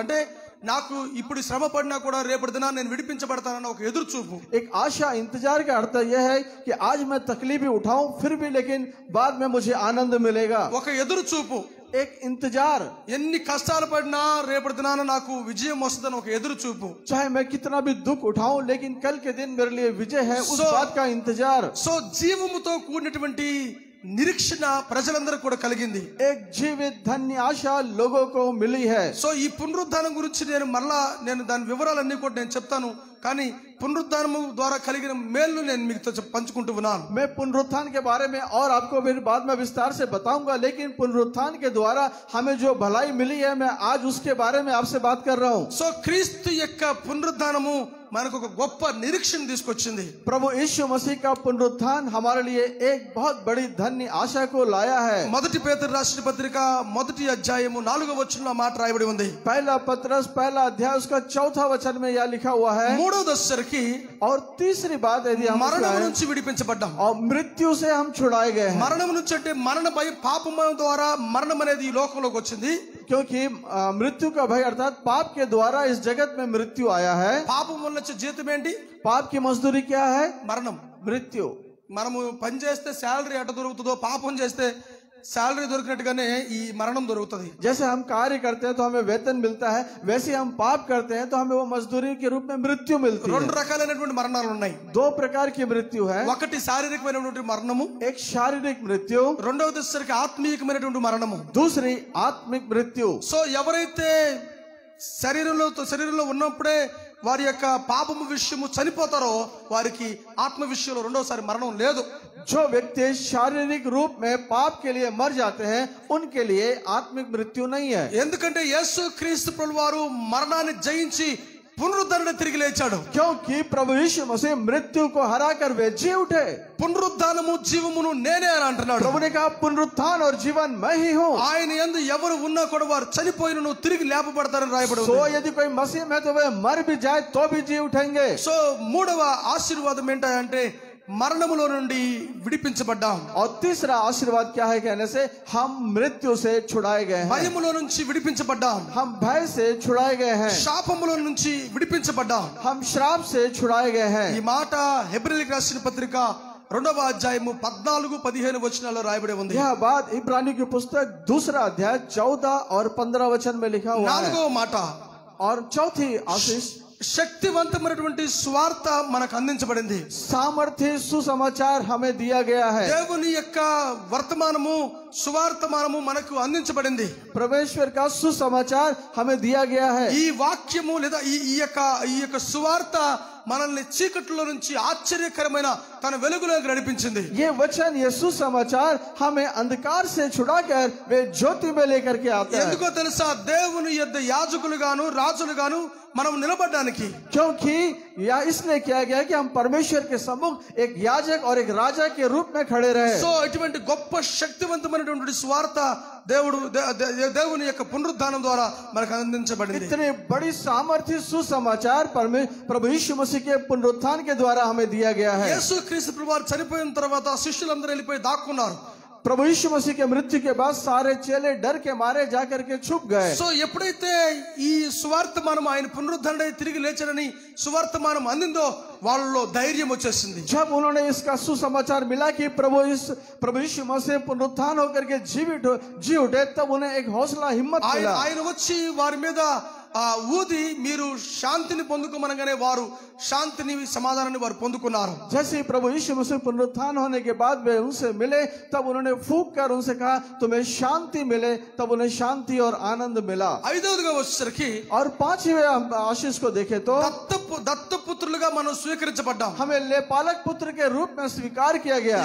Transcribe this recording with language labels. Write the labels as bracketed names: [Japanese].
[Telugu] అంటే నాకు ఇప్పుడు శ్రమ పడినా కూడా రేపటి దినాన నేను విడిపించబడతానన్న ఒక ఎదురు చూపు. [Hindi] एक आशा इंतजार का अर्थ यह है कि आज मैं तकलीफें उठाऊं फिर भी लेकिन बाद में मुझे आनंद मिलेगा। [Telugu] ఒక ఎదురు చూపు, [Hindi] एक इंतजार, [Telugu] ఎన్ని కష్టాలు పడినా రేపటి దినాన నాకు విజయం వస్తుందని ఒక ఎదురు చూపు. [Hindi] चाहे मैं कितना भी दुख उठाऊं लेकिन कल के दिन मेरे लिए विजय है, उस बात का इंतजार। [Telugu] సో జీవముతో కూడినటువంటి నిరీక్షణ ప్రజలందరూ కూడా కలిగింది. [Hindi] एक जीवित धन्य आशा लोगों को मिली है। [Telugu] సో ఈ పునరుద్ధానం గురించి నేను దాని వివరాలన్నీ కూడా నేను చెప్తాను. కానీ పునరుద్ధానము ద్వారా కలిగిన మేలు నేను మీతో పంచుకుంటూ ఉన్నాను. [Hindi] मैं पुनरुत्थान के बारे में और आपको फिर बाद में विस्तार से बताऊंगा, लेकिन पुनरुत्थान के द्वारा हमें जो भलाई मिली है मैं आज उसके बारे में आपसे बात कर रहा हूँ। [Telugu] సో క్రీస్తు యొక్క పునరుద్ధానము మనకు ఒక గొప్ప నిరీక్షణ తీసుకొచ్చింది. [Hindi] प्रभु यीशु मसीह का पुनरुत्थान हमारे लिए एक बहुत बड़ी धन्य आशा को लाया है। [Telugu] మొదటి పేతురు రాసిన పత్రిక 1వ అధ్యాయము 4వ వచనంలో మాట రాయబడి ఉంది. [Hindi] पहला पत्रस पहला अध्याय उसका 4था वचन में यह लिखा हुआ है, [Telugu] 3వ దశకి [Hindi] और तीसरी बात यदि हम [Telugu] మరణం [Hindi] बताएं, [Telugu] నుంచి విడిపించబడ్డాం. [Hindi] और मृत्यु से हम छुड़ाए गए हैं। [Telugu] మరణం నుంచి అంటే మరణ భయం, పాపం ద్వారా మరణం అనేది ఈ లోకంలోకి వచ్చింది. [Hindi] क्योंकि मृत्यु का भय अर्थात पाप के द्वारा इस जगत में मृत्यु आया है। [Telugu] పాపం వల్ల వచ్చే జీతం ఏంటి? [Hindi] पाप की मजदूरी क्या है? [Telugu] మరణం. [Hindi] मृत्यु। [Telugu] మనము పని చేస్తే శాలరీ ఎట దొరుకుతుందో, పాపం చేస్తే శాలరీ దొరికినట్టుగానే ఈ మరణం దొరుకుతుంది. [Hindi] जैसे हम कार्य करते हैं तो हमें वेतन मिलता है, वैसे हम पाप करते हैं तो हमें वो मजदूरी के रूप में मृत्यु मिलती है। [Telugu] రెండు రకాలైనటువంటి మరణాలు ఉన్నాయి. [Hindi] 2 प्रकार की मृत्यु है। [Telugu] ఒకటి శారీరకమైనటువంటి మరణము, [Hindi] एक శారీरिक मृत्यु, [Telugu] రెండవ దశకి ఆత్మీయమైనటువంటి మరణము. [Hindi] दूसरी आत्मिक मृत्यु। [Telugu] సో ఎవరైతే శరీరంలో ఉన్నప్పుడే వారి యొక్క పాపము విషయము చనిపోతారో వారికి ఆత్మ విషయంలో రెండోసారి మరణం లేదు. [Hindi] जो व्यक्ति शारीरिक रूप में पाप के लिए मर जाते हैं उनके लिए आत्मिक मृत्यु नहीं है। [Telugu] ఎందుకంటే యేసు క్రీస్తు ప్రభువారు మరణాన్ని జయించి పునరుద్ధరణ తిరిగి లేచాడు. [Hindi] क्योंकि प्रभु यीशु मसीह मृत्यु को हराकर वे जी उठे। [Telugu] పునరుద్ధానము జీవమును నేనే అని అంటున్నాడు. [Hindi] प्रभु ने कहा पुनरुत्थान और जीवन मैं ही हूँ। [Telugu] ఆయన యందు ఎవరు ఉన్నా కూడా వారు చనిపోయినను తిరిగి లేపబడతారని రాయబడి ఉంది. [Hindi] सो यदि कोई मसीह में तो वे मर भी जाए तो भी जी उठेंगे। [Telugu] సో మూడవ ఆశీర్వాదం ఏంటంటే మరణములో నుండి విడిపించబడ్డాం. [Hindi] और तीसरा आशीर्वाद क्या है कहने से हम मृत्यु से छुड़ाए गए हैं। [Telugu] భయములో నుంచి విడిపించబడ్డాం. [Hindi] हम भय से छुड़ाए गए हैं। [Telugu] శాపములో నుంచి విడిపించబడ్డాం. [Hindi] हम श्राप से छुड़ाए गए हैं। [Telugu] ఈ మాట హెబ్రీయులకు రాసిన పత్రిక 2వ అధ్యాయము 14-15 వచనాల్లో రాయబడి ఉంది. [Hindi] यह बात इब्रानियों की पुस्तक 2रा अध्याय 14 और 15 वचन में लिखा हुआ है। [Telugu] 4వ మాట, [Hindi] और चौथी आशीष, [Telugu] శక్తివంతమైనటువంటి స్వార్థ మనకు అందించబడింది. [Hindi] सामर्थ्य सुसमाचार हमें दिया गया है। [Telugu] దేవుని యొక్క వర్తమానము సువార్తమానము మనకు అందించబడింది. [Hindi] परमेश्वर का सुसमाचार हमें दिया गया है. [Telugu] ఈ వాక్యము లేదా ఈ యొక్క సువార్త మనల్ని చీకట్లో నుంచి ఆశ్చర్యకరమైన తన వెలుగులోకి నడిపించింది. [Hindi] ये वचन, ये सुसमाचार हमें अंधकार से छुड़ाकर वे ज्योति में लेकर के आता है. [Telugu] ఎందుకో తెలుసా? దేవుని యొద్ద యాజకులుగాను రాజులుగాను మనం నిలబడడానికి. [Hindi] क्योंकि या इसलिए किया गया कि हम परमेश्वर के सम्मुख एक याजक और एक राजा के रूप में खड़े रहे. [Telugu] సో ఇటువంటి గొప్ప శక్తివంతమైనటువంటి స్వార్థ దేవుని యొక్క పునరుద్ధానం ద్వారా మనకు అందించబడింది. [Hindi] इतनी बड़ी सामर्थ्य सुसमाचार प्रभु यीशु मसीह के पुनरुत्थान के द्वारा हमें दिया गया है. [Telugu] యేసుక్రీస్తు ప్రభువారు చనిపోయిన తర్వాత శిష్యులందరూ వెళ్ళిపోయి దాక్కున్నారు. [Hindi] प्रभु यीशु मसीह के मृत्यु के बाद सारे चेले डर के मारे जाकर के छुप गए. [Telugu] సో ఎప్పుడైతే ఈ సువార్తమానం ఆయన పునరుద్ధరణై తిరిగి లేచాడని సువార్తమానం అందిందో వాళ్ళలో ధైర్యం వచ్చేసింది. [Hindi] जब उन्होंने इसका सुसमाचार मिला कि प्रभु यीशु मसीह पुनरुत्थान होकर के जी उठे, तब उन्हें एक हौसला, हिम्मत मिला. [Telugu] ఆయన వచ్చి వారి మీద ఊది మీరు శాంతిని పొందుకోమనగానే వారు శాంతిని సమాధానాన్ని వారు పొందుకున్నారు. [Hindi] जैसे प्रभु यीशु मसीह पुनरुत्थान होने के बाद वे उनसे मिले, तब उन्होंने फूंक कर उनसे कहा तुम्हें शांति मिले. तब उन्हें शांति और आनंद मिला. [Telugu] ఐదవదిగా వచ్చేసరికి [Hindi] और पांचवें आशीष को देखे तो [Telugu] దత్తపుత్రులుగా మనం స్వీకరించబడ్డాం. [Hindi] हमें लेपालक पुत्र के रूप में स्वीकार किया गया.